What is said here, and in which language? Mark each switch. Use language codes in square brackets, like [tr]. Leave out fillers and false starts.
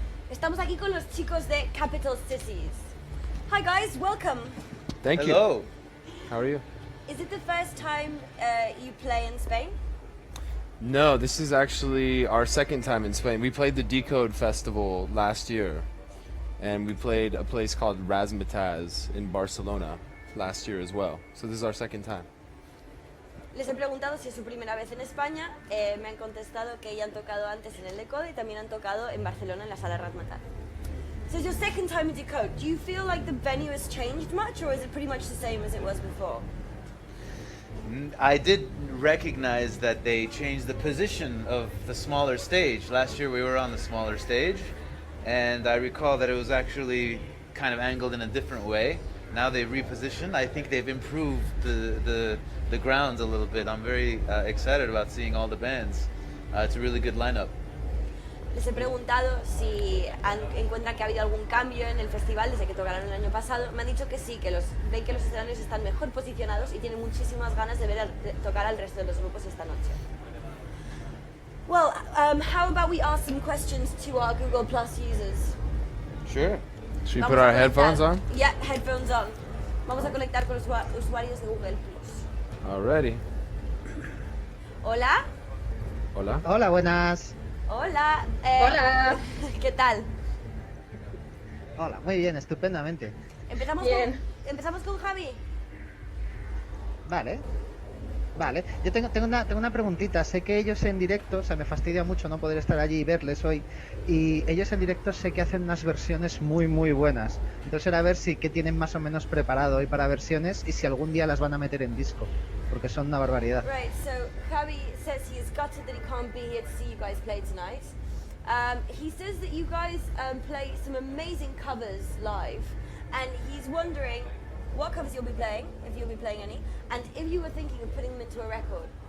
[es] Estamos aquí con los chicos de Capital Cities. [en] Hi guys, welcome. Thank you. Hello. How are you? Is it the first time you play in Spain? No, this is actually our second time in Spain. We played the DCode festival last year, and we played a place called Razzmatazz in Barcelona last year as well. So this is our second time. [es] Les he preguntado si es su primera vez en España. Me han contestado que ya han tocado antes en el DCode y también han tocado en Barcelona en la sala Razzmatazz. [en] So it's your second time in DCode. Do you feel like the venue has changed much, or is it pretty much the same as it was before? I did recognize that they changed the position of the smaller stage. Last year we were on the smaller stage, and I recall that it was actually kind of angled in a different way. Now they've repositioned. I think they've improved the grounds a little bit. I'm very excited about seeing all the bands. It's a really good lineup. [es] Les he preguntado si encuentran que ha habido algún cambio en el festival desde que tocaron el año pasado. Me han dicho que sí, que ven que los escenarios están mejor posicionados y tienen muchísimas ganas de tocar al resto de los grupos esta noche. [en] Well, how about we ask some questions to our Google Plus users? Sure. Should we [es] Vamos [en] put a our [es] conectar- [en] headphones on? Yeah, headphones on. [es] Vamos a conectar con los usuarios de Google Plus. [en] Alrighty. [es] Hola. Hola. Hola, buenas. Hola. Hola. ¿Qué tal? Hola, muy bien, estupendamente. Empezamos Bien. empezamos con Javi. Vale. Vale, yo tengo una preguntita. Sé que ellos en directo, o sea, me fastidia mucho no poder estar allí y verles hoy. Y ellos en directo sé que hacen unas versiones muy buenas. Entonces era a ver si qué tienen más o menos preparado hoy para versiones y si algún día las van a meter en disco, porque son una barbaridad. [en] Right, so Javi says he is gutted that he can't be here to see you guys play tonight. He says that you guys play some amazing covers live, and he's wondering what covers you'll be playing, if you'll be playing any, and if you were thinking of putting them into a record.